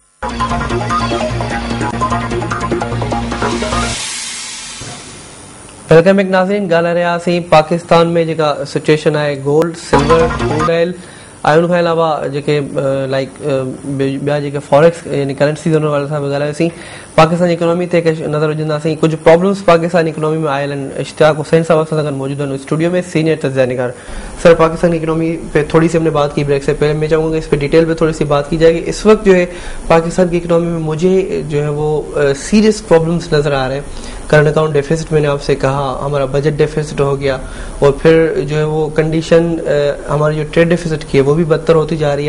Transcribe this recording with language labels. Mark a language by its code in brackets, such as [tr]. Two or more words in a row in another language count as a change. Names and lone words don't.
[en] welcome back नाज़रीन। [sd] ॻाल्हाए रहियासीं पाकिस्तान में जेका सिचुएशन आहे [en] gold silver crude oil [sd] ऐं उन खां अलावा जेके लाइक ॿिया जेके फॉरेक्स यानी करेंसी जोन वारे सां बि ॻाल्हायोसीं। पाकिस्तान जी इकोनॉमी ते नज़र विझंदासीं। कुछ प्रॉब्लम्स पाकिस्तान इकोनॉमी में आयल आहिनि। इश्तियाक हुसैन साहब असां सां गॾु मौजूद आहिनि स्टूडियो में, सीनियर तज्ज़िया निगार। [ur] سر، پاکستان کی اکانومی پے تھوڑی سی ہم نے بات کی بریک سے پہلے، میں چاہوں گا اس پر ڈیٹیل میں تھوڑی سی بات کی جائے گی. اس وقت جو ہے پاکستان کی اکانومی میں مجھے جو ہے وہ [en] serious problems [ur] نظر آ رہے ہیں. [en] current account deficit [ur] میں نے آپ سے کہا، ہمارا [en] budget deficit [ur] ہو گیا، اور پھر جو ہے وہ کنڈیشن ہماری جو [en] trade deficit [ur] کی ہے وہ بھی بدتر ہوتی جا رہی ہے.